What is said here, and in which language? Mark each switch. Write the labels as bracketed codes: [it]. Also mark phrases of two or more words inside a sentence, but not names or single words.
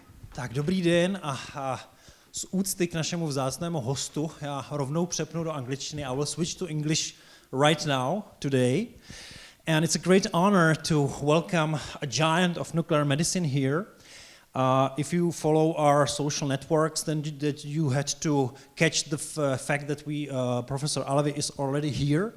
[cs] Tak dobrý den a z úcty k našemu vzácnému hostu já rovnou přepnu do angličtiny. [en] I will switch to English right now, today. And it's a great honor to welcome a giant of nuclear medicine here. If you follow our social networks, then you had to catch the fact that Professor Alavi is already here.